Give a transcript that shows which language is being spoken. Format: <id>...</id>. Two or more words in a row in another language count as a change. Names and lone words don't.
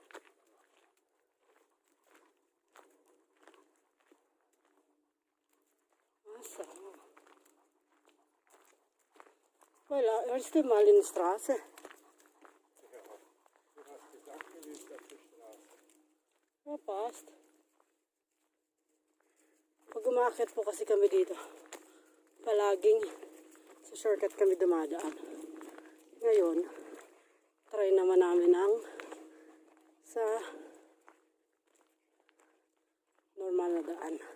<de>Ah, so. Voilà, erst einmal in die Straße. Ja, du hast gesagt, du willst auf die Straße. Ja, passt.</de> <tl>Pag umakit po kasi kami dito, palaging sa shortcut kami dumadaan. Ngayon, try naman namin ang sa normal na daan.</tl>